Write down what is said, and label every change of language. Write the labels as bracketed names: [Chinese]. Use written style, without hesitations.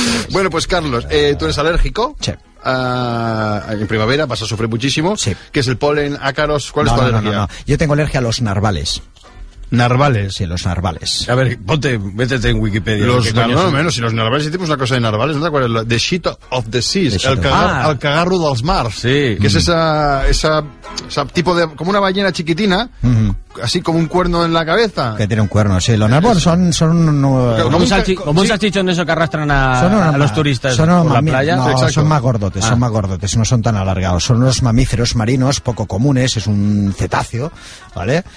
[Spanish] Bueno, pues Carlos, ¿tú eres alérgico? Sí. En primavera vas a sufrir muchísimo. Sí. ¿Qué es el polen, ácaros? ¿Cuál es tu alergia? No. Yo tengo alergia a los narvales. ¿Narvales? Sí, los narvales. A ver, ponte, métete en Wikipedia. Los narvales, no, menos, si los narvales hicimos una cosa de narvales, ¿no te acuerdas? [English] The shit of the seas, [Catalan] el cagarro dels mars. [Spanish] Sí. Que es esa tipo de, como una ballena chiquitina, así como un cuerno en la cabeza. Que tiene un cuerno, sí. Los narvales son un salchichón de esos que arrastran a los turistas por la playa. No, son más gordotes, no son tan alargados. Son unos mamíferos marinos poco comunes, es un cetáceo, ¿vale?